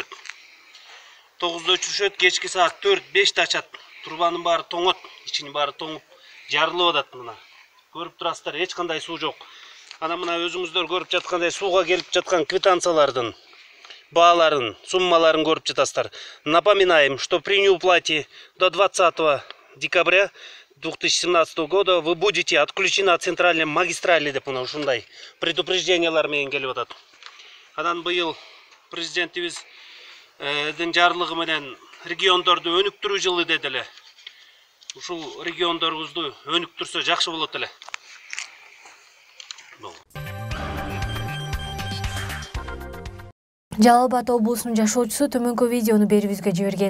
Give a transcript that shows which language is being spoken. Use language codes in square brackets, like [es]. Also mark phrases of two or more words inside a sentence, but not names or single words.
[ky] 9-да өчүрүшөт, кечки саат 4-5-те ачат. Трубанын баары тоңот, ичинин баары тоңуп, жарылып атат мына. Көрүп турасыздар, эч кандай суу жок. Ана мына өзүңүздөр көрүп жаткандай сууга келип жаткан квитанциялардын бааларын, суммаларын көрүп жатасыздар. [ru] Напоминаем, что при неуплате до 20 декабря 2017 года вы будете отключены от центральной магистрали [ky] деп мына ушундай предупреждениялар менен келип атат. Анан быйыл президентибиздин жарлыгы менен региондорду өнүктүрүү жылы деди эле. Ушул региондорубузду өнүктүрсө жакшы болот эле. Жалал Абад облусунун жашоочусу төмөнкү видеону берүүбүзгө жиберген.